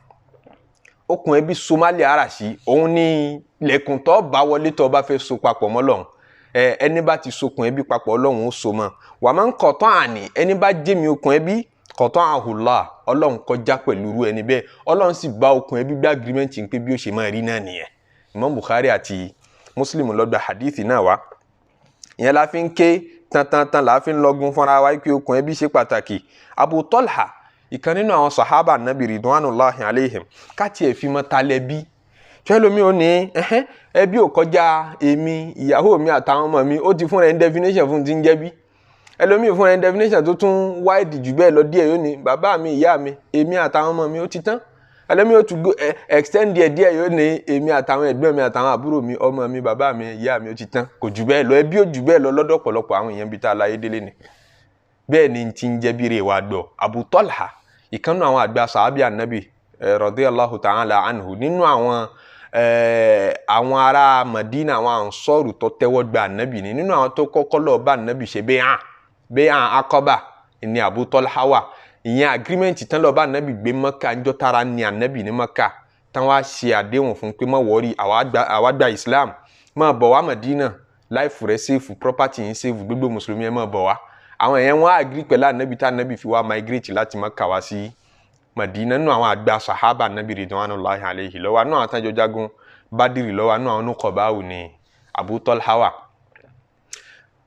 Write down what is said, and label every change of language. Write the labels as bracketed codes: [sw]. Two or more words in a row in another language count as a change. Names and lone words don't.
[yo] okùn ẹbí somali àràṣì òun ní lẹ́kùn tó bá wọlé tó bá fẹ́ so papọ̀ mọ́ Ọlọ́run ẹni bá ti sokùn ẹbí papọ̀ Ọlọ́run ó so mọ́ wà máa ń kọ̀tọ́ àní ẹni bá jẹ́mi okùn ẹbí kọ̀tọ́ àhùlá Ọlọ́run kọjá pẹ̀lú irú ẹni bẹ́ẹ̀ Ọlọ́run sì bá okùn ẹbí gbá agreement pé bí ó ṣe máa rí náà nìyẹn Imam Bukhari àti Muslim ló gbà hadithi náà wá ìyẹn la fi ń ké tantantan la fi ń lọgun fúnra wa pé okùn ẹbí ṣe pàtàkì. Abu Talha ìkan nínú àwọn sahaba nabi [ar] رضوان الله عليهم [yo] káti ẹ̀ fi mọ́ talẹ́bí ṣẹlómi ò ní ẹbí ò kọjá èmi ìyàwó mi àtàwọn ọmọ mi ó ti fún rẹ̀ definition fún ti ń jẹ́bí ẹlòmíì fún rẹ̀ definition tó tún wáìdì jù bẹ́ẹ̀ lọ díẹ̀ yóò ní bàbá mi ìyá mi èmi àtàwọn ọmọ mi ó ti tán ẹlòmíì ó tún extend díẹ̀ yóò ní èmi àtàwọn ẹ̀gbọ́n mi àtàwọn àbúrò mi ọmọ mi bàbá mi ìyá mi ó ti tán kò jù bẹ́ẹ̀ lọ ẹbí ò jù bẹ́ẹ̀ lọ lọ́dọ̀ pọ̀lọpọ̀ àwọn èèyàn bíi tá a láyé délé ni bẹ́ẹ̀ ni ti ń jẹ́bí rẹ̀ wá gbọ́. Abu Talha ìkan nínú àwọn àgbà sàábì ànábì [ar] رضي الله تعالى عنه [yo] nínú àwọn ará Madina àwọn Ansọ́rù tó tẹ́wọ́ gba ànábì ni nínú àwọn tó kọ́kọ́ lọ bá ànábì ṣe bẹ́ẹ̀ Aqaba ni Abu Talha wà ìyẹn agreement tán lọ bá ànábì gbé Mẹ́kà ńjọ́ tara ni ànábì ní Mẹ́kà tán wá ṣe àdéhùn fún pé má wọ́rí àwa gba Islam má bọ̀ wá Madina life rẹ̀ safe property yín safe gbogbo mùsùlùmí ẹ̀ má bọ̀ wá àwọn èèyàn wọn agree pẹ̀lú ànábì tá ànábì fi wá migrate láti Mẹ́kà wá sí Madina nínú àwọn àgbà sahaba ànábì [ar] رضوان الله عليه [yo] lọ́wọ́ náà àtàjọ jagun Badiri lọ́wọ́ náà àwọn nukọ̀báwò ní Abu Talha wà.